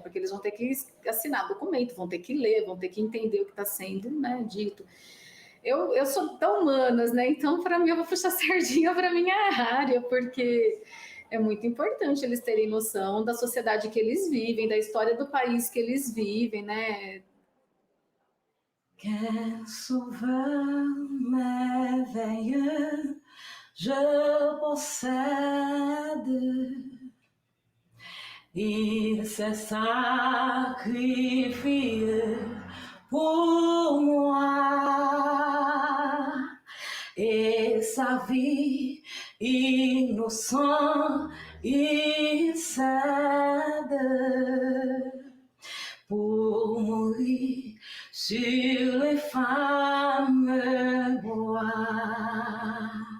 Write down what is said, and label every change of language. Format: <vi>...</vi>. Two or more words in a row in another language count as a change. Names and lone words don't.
<pt>Porque eles vão ter que assinar documento, vão ter que ler, vão ter que entender o que está sendo, né, dito. Eu sou tão humanas, né? Então, para mim, eu vou puxar sardinha para minha área, porque é muito importante eles terem noção da sociedade que eles vivem, da história do país que eles vivem, né?</pt> <fr>Quel sauveur merveilleux je possède, il s'est sacrifié pour moi et sa vie innocente, il cède pour mourir sur les fameux bois.</fr>